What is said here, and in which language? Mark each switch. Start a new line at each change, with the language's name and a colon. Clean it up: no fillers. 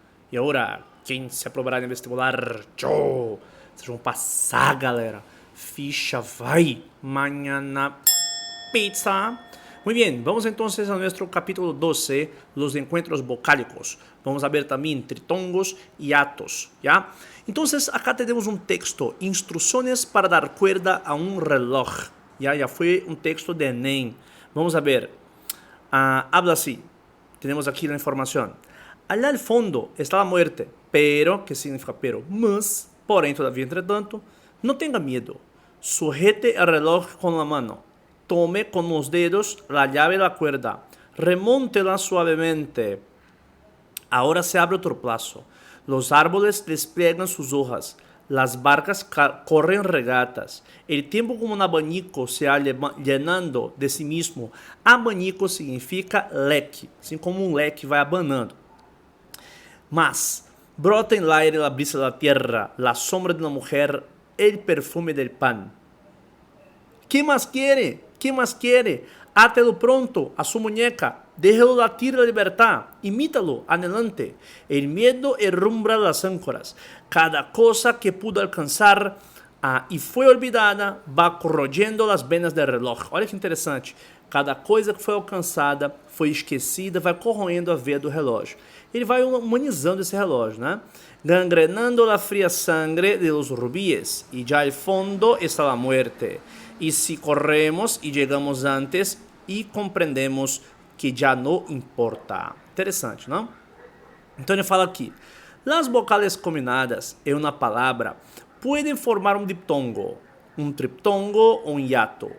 Portuguese: E agora, quem se aprovará no vestibular? Tchau! Vocês vão passar, galera. Ficha vai.
Spanish: Mañana pizza. Muy bien, vamos entonces a nuestro capítulo 12, los encuentros vocálicos. Vamos a ver también tritongos y atos, ¿ya? Entonces, acá tenemos un texto, instrucciones para dar cuerda a un reloj. Ya fue un texto de Enem. Vamos a ver. Habla así. Tenemos aquí la información. Allá al fondo está la muerte. Pero, ¿qué significa pero?
Portuguese: Mas, porém,
Spanish: todavía, entretanto, no tenga miedo. Sujete el reloj con la mano. Tome con los dedos la llave de la cuerda. Remóntela suavemente. Ahora se abre otro plazo. Los árboles despliegan sus hojas. Las barcas corren regatas. El tiempo como un abanico se va llenando de sí mismo.
Portuguese: Abanico significa leque, assim como um leque vai abanando.
Spanish: Mas brota en el aire la brisa de la tierra, la sombra de una mujer, el perfume del pan. ¿Qué más quiere? ¿Qué más quiere? Átelo pronto a su muñeca. Déjelo latir la libertad. Imítalo, adelante. El miedo herrumbra las áncoras. Cada cosa que pudo
Portuguese: alcançar e
Spanish: foi olvidada va corroendo las venas del reloj.
Portuguese: Olha que interessante. Cada coisa que foi alcançada, foi esquecida, vai corroendo a veia do relógio. Ele vai humanizando esse relógio, né?
Spanish: Gangrenando la fría sangre de los rubíes. Y ya al fondo está la muerte. Y si corremos y llegamos antes y comprendemos que
Portuguese: já não importa. Interessante, não? Então ele fala aqui.
Spanish: Las vocales combinadas en una palabra pueden formar un diptongo, un triptongo o un hiato.